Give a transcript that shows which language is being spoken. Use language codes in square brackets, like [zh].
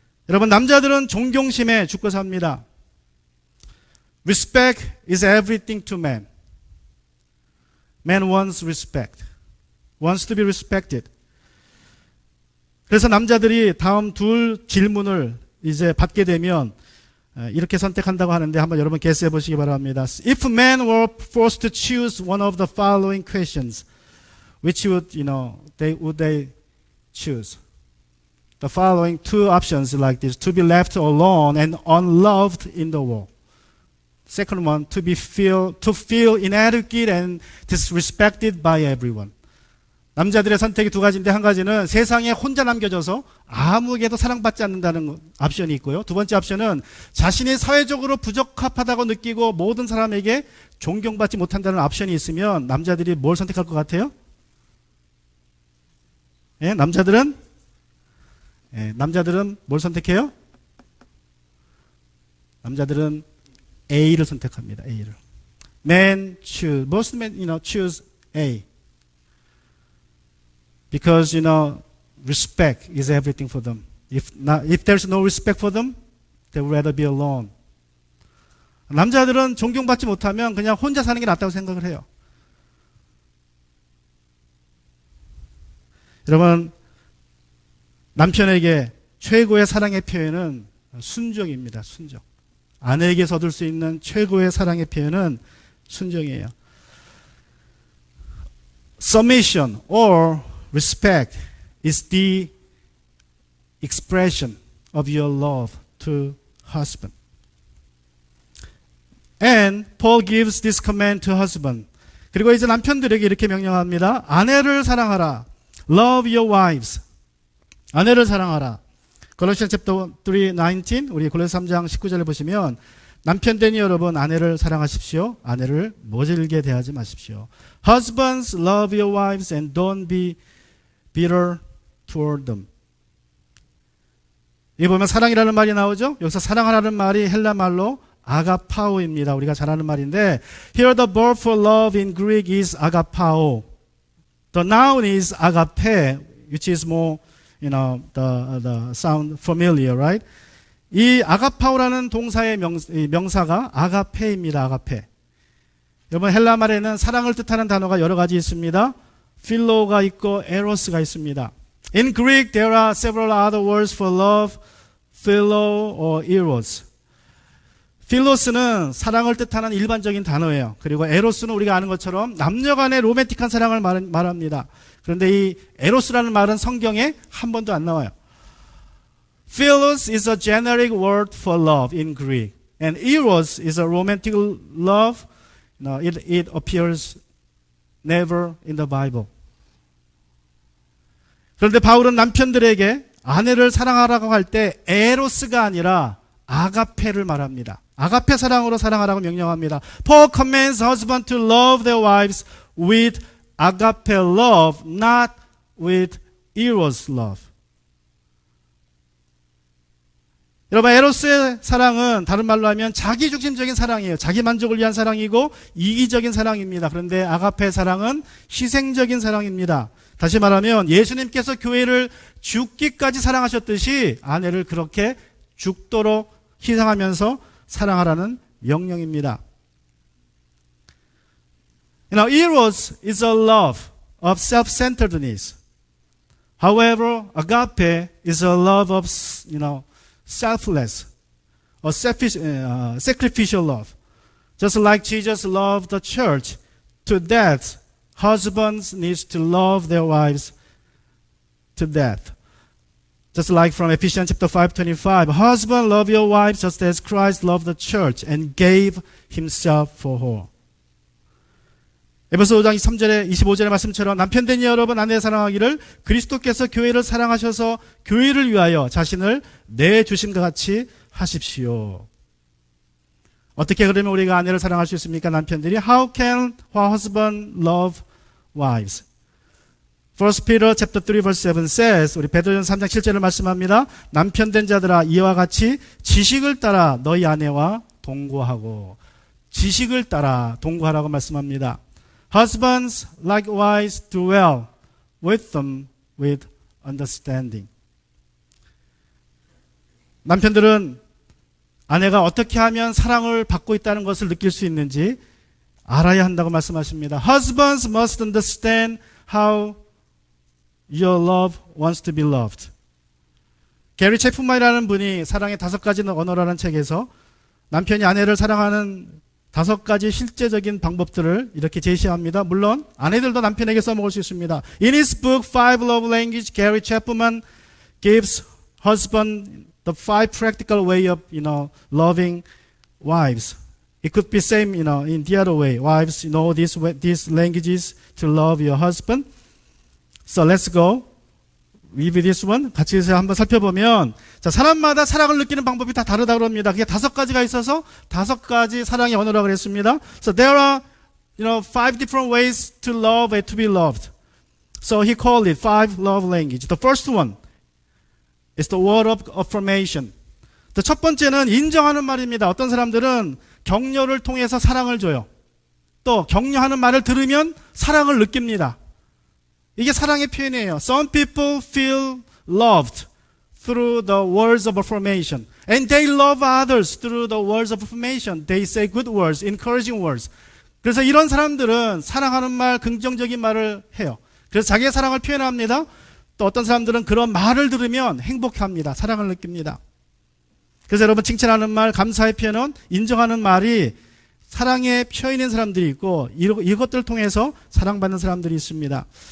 [ko] 여러분, 남자들은 존경심에 죽고 삽니다. [en] Respect is everything to men. Man wants respect. Wants to be respected. [ko] 그래서 남자들이 다음 둘 질문을 이제 받게 되면 이렇게 선택한다고 하는데 한번 여러분 guess해 보시기 바랍니다. [en] If men were forced to choose one of the following questions, which would they choose? The following two options like this: to be left alone and unloved in the world. Second one, to feel inadequate and disrespected by everyone. [ko] 남자들의 선택이 두 가지인데 한 가지는 세상에 혼자 남겨져서 아무에게도 사랑받지 않는다는 옵션이 있고요. 두 번째 옵션은 자신이 사회적으로 부적합하다고 느끼고 모든 사람에게 존경받지 못한다는 옵션이 있으면 남자들이 뭘 선택할 것 같아요? 예, 남자들은 뭘 선택해요? 남자들은 A를 선택합니다. A를. [en] Most men, choose A. Because, respect is everything for them. If there's no respect for them, they would rather be alone. [ko] 남자들은 존경받지 못하면 그냥 혼자 사는 게 낫다고 생각을 해요. 여러분, 남편에게 최고의 사랑의 표현은 순종입니다. 순종. 아내에게서 얻을 수 있는 최고의 사랑의 표현은 순종이에요. [en] Submission or respect is the expression of your love to husband. And Paul gives this command to husband. [ko] 그리고 이제 남편들에게 이렇게 명령합니다. 아내를 사랑하라. [en] Love your wives. [ko] 아내를 사랑하라. [en] Colossians chapter 3:19 [ko] 우리 골로새 3장 19절을 보시면 남편되니 여러분 아내를 사랑하십시오. 아내를 모질게 대하지 마십시오. [en] Husbands, love your wives and don't be bitter toward them. [ko] 이 보면 사랑이라는 말이 나오죠. 여기서 사랑하라는 말이 헬라 말로 아가파오입니다. 우리가 잘 아는 말인데 [en] here the verb for love in Greek is agapao. The noun is agape, which is more the sound familiar, right? [ko] 이 아가파오라는 동사의 명사가 아가페입니다. 아가페. 여러분 헬라 말에는 사랑을 뜻하는 단어가 여러 가지 있습니다. 필로가 있고 에로스가 있습니다. [en] In Greek there are several other words for love, philo or eros. [ko] 필로스는 사랑을 뜻하는 일반적인 단어예요. 그리고 에로스는 우리가 아는 것처럼 남녀간의 로맨틱한 사랑을 말합니다. 그런데 이 에로스라는 말은 성경에 한 번도 안 나와요. [en] Philos is a generic word for love in Greek. And eros is a romantic love. It appears never in the Bible. [ko] 그런데 바울은 남편들에게 아내를 사랑하라고 할 때 에로스가 아니라 아가페를 말합니다. 아가페 사랑으로 사랑하라고 명령합니다. [en] Paul commands husbands to love their wives with agape love, not with eros love. [ko] 여러분 에로스의 사랑은 다른 말로 하면 자기중심적인 사랑이에요. 자기 만족을 위한 사랑이고 이기적인 사랑입니다. 그런데 아가페 사랑은 희생적인 사랑입니다. 다시 말하면 예수님께서 교회를 죽기까지 사랑하셨듯이 아내를 그렇게 죽도록 희생하면서 사랑하라는 명령입니다. [en] Eros is a love of self-centeredness. However, agape is a love of, selfless, or sacrificial love. Just like Jesus loved the church to death, husbands need to love their wives to death. Just like from Ephesians chapter 5:25, husband, love your wives just as Christ loved the church and gave himself for her. [ko] 에베소 5장 23절에 25절의 말씀처럼 남편 된 여러분 아내 사랑하기를 그리스도께서 교회를 사랑하셔서 교회를 위하여 자신을 내주심과 같이 하십시오. 어떻게 그러면 우리가 아내를 사랑할 수 있습니까? 남편들이 [en] How can a husband love wives? 1 Peter chapter 3 verse 7 says, [ko] 우리 베드로전 3장 7절을 말씀합니다. 남편 된 자들아 이와 같이 지식을 따라 너희 아내와 동거하고, 지식을 따라 동거하라고 말씀합니다. [en] Husbands likewise dwell with them with understanding. [ko] 남편들은 아내가 어떻게 하면 사랑을 받고 있다는 것을 느낄 수 있는지 알아야 한다고 말씀하십니다. [en] Husbands must understand how your love wants to be loved. [ko] 게리 체프만이라는 분이 사랑의 5가지 언어라는 책에서 남편이 아내를 사랑하는 5가지 실제적인 방법들을 이렇게 제시합니다. 물론 아내들도 남편에게 써먹을 수 있습니다. [en] In his book Five Love Language, Gary Chapman gives husband the 5 practical way of, loving wives. It could be same, in the other way. Wives, these languages to love your husband. So let's go. Review this one. [ko] 같이 한번 살펴보면, 자, 사람마다 사랑을 느끼는 방법이 다 다르다고 합니다. 그게 5가지가 있어서 5가지 사랑의 언어라고 그랬습니다. [en] So there are, 5 different ways to love and to be loved. So he called it 5 love language. The first one is the word of affirmation. [ko] 첫 번째는 인정하는 말입니다. 어떤 사람들은 격려를 통해서 사랑을 줘요. 또 격려하는 말을 들으면 사랑을 느낍니다. 이게 사랑의 표현이에요. [en] Some people feel loved through the words of affirmation. And they love others through the words of affirmation. They say good words, encouraging words. [ko] 그래서 이런 사람들은 사랑하는 말, 긍정적인 말을 해요. 그래서 자기의 사랑을 표현합니다. 또 어떤 사람들은 그런 말을 들으면 행복합니다. 사랑을 느낍니다. 그래서 여러분 칭찬하는 말, 감사의 표현은 인정하는 말이 사랑의 표현인 사람들이 있고 이것들을 통해서 사랑받는 사람들이 있습니다.